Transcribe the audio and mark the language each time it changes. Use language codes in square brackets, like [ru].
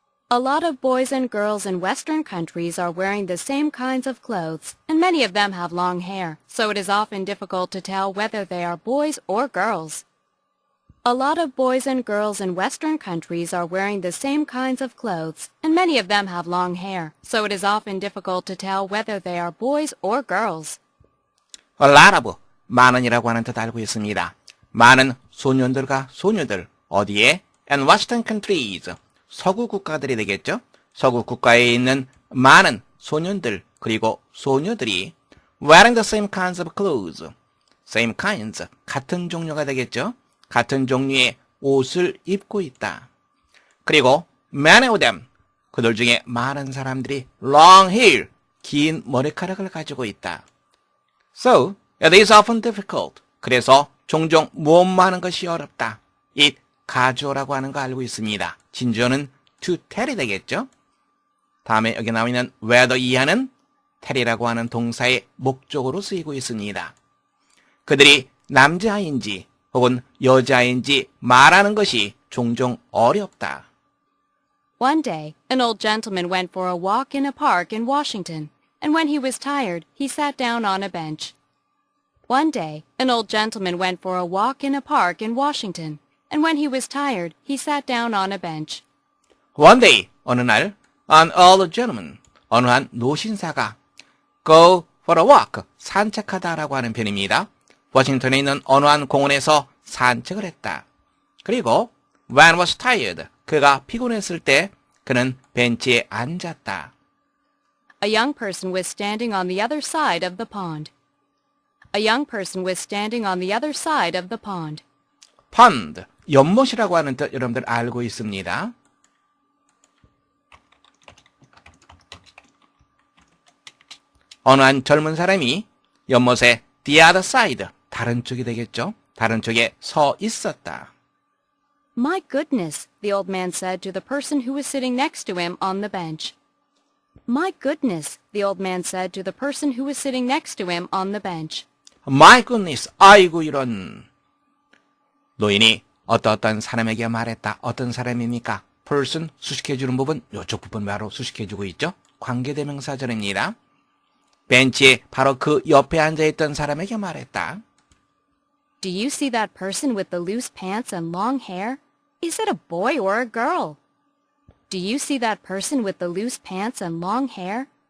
[en] A lot of boys and girls in Western countries are wearing the same kinds of clothes, and many of them have long hair, so it is often difficult to tell whether they are boys or girls. A lot of boys and girls in Western countries are wearing the same kinds of clothes, and many of them have long hair, so it is often difficult to tell whether they are boys or girls. A lot of, [ko] 많은이라고 하는 뜻 알고 있습니다. 많은 소년들과 소녀들, 어디에? [en] And Western countries. [ko] 서구 국가들이 되겠죠. 서구 국가에 있는 많은 소년들 그리고 소녀들이 [en] wearing the same kinds of clothes. same kinds, [ko] 같은 종류가 되겠죠. 같은 종류의 옷을 입고 있다. 그리고 [en] many of them, [ko] 그들 중에 많은 사람들이 [en] long hair, [ko] 긴 머리카락을 가지고 있다. [en] So, it is often difficult. [ko] 그래서 종종 무엇만 하는 것이 어렵다. It 가져오라고 하는 거 알고 있습니다. 진주어는 to tell이 되겠죠? 다음에 여기 나와 있는 whether 이하는 tell이라고 하는 동사의 목적으로 쓰이고 있습니다. 그들이 남자인지 혹은 여자인지 말하는 것이 종종 어렵다. [en] One day, an old gentleman went for a walk in a park in Washington, and when he was tired, he sat down on a bench. One day, an old gentleman went for a walk in a park in Washington, and when he was tired, he sat down on a bench. One day, [ko] 어느 날, [en] an old gentleman, [ko] 어느 한 노신사가 [en] go for a walk, [ko] 산책하다라고 하는 편입니다. 워싱턴에 있는 어느 한 공원에서 산책을 했다. 그리고 [en] when was tired, [ko] 그가 피곤했을 때 그는 벤치에 앉았다. [en] A young person was standing on the other side of the pond. A young person was standing on the other side of the pond. [ko] pond, 연못이라고 하는 뜻 여러분들 알고 있습니다. 어느 한 젊은 사람이 연못의 [en] the other side, [ko] 다른 쪽이 되겠죠. 다른 쪽에 서 있었다. [en] My goodness, the old man said to the person who was sitting next to him on the bench. My goodness, the old man said to the person who was sitting next to him on the bench. My goodness, [ko] 아이고 이런. 노인이 어떤 사람에게 말했다. 어떤 사람입니까? person 수식해주는 부분, 이쪽 부분 바로 수식해주고 있죠. 관계대명사절입니다. 벤치에 바로 그 옆에 앉아있던 사람에게 말했다. [en] Do you see that person with the loose pants and long hair? Is it a boy or a girl? Do you see that person with the loose pants and long hair?